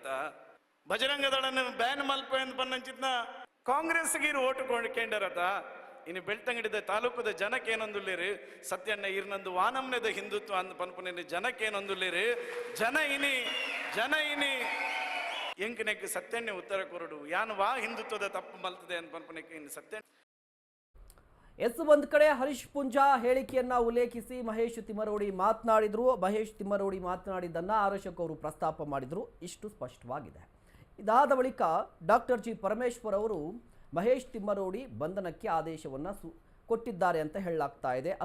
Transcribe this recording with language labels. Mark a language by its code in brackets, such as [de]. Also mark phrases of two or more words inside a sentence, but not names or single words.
[tcy] ಬಜರಂಗ ದಳನ್ನು ಬ್ಯಾನ್ ಮಲ್ಪ ಅಂತ ಪನ್ನಂಚಿತ್ನ ಕಾಂಗ್ರೆಸ್ಗೆ ಓಟು ಕೇಂಡರತ. ಇನ್ನು ಬೆಳ್ತಂಗಡಿದ ತಾಲೂಕದ ಜನಕ್ಕೇನೊಂದುಲ್ಲೇರು ಸತ್ಯಣ್ಣ ಇರ್ನಂದು ವಾನಮ್ನೆದ ಹಿಂದುತ್ವ ಅಂದ ಪನ್ಪುನ ಜನಕ್ಕೇನೊಂದುಲ್ಲೇರು ಜನ ಇನಿ ಎಂಕನೆಕ್ಕೆ ಸತ್ಯಣ್ಣೆ ಉತ್ತರ ಕೊರಡು ಯಾನು ವಾ ಹಿಂದುತ್ವದ ತಪ್ಪು ಮಲ್ತದೆ ಅಂತ ಪನ್ಪನಕ್ಕೆ ಇನ್ನು ಸತ್ಯ. [kn] ಒಂದು ಕಡೆ ಹರೀಶ್ ಪೂಂಜಾ ಹೇಳಿಕೆಯನ್ನ ಉಲ್ಲೇಖಿಸಿ ಮಹೇಶ್ ತಿಮ್ಮರೋಡಿ ಮಾತನಾಡಿದ್ರು. ಮಹೇಶ್ ತಿಮ್ಮರೋಡಿ ಮಾತನಾಡಿದ್ದನ್ನು ಆರ್ ಅಶೋಕ್ ಅವರು ಪ್ರಸ್ತಾಪ ಮಾಡಿದ್ರು. ಇಷ್ಟು ಸ್ಪಷ್ಟವಾಗಿದೆ. ಇದಾದ ಬಳಿಕ ಡಾಕ್ಟರ್ ಜಿ ಪರಮೇಶ್ವರ್ ಅವರು ಮಹೇಶ್ ತಿಮ್ಮರೋಡಿ ಬಂಧನಕ್ಕೆ ಆದೇಶವನ್ನು ಕೊಟ್ಟಿದ್ದಾರೆ ಅಂತ ಹೇಳಲಾಗ್ತಾ ಇದೆ.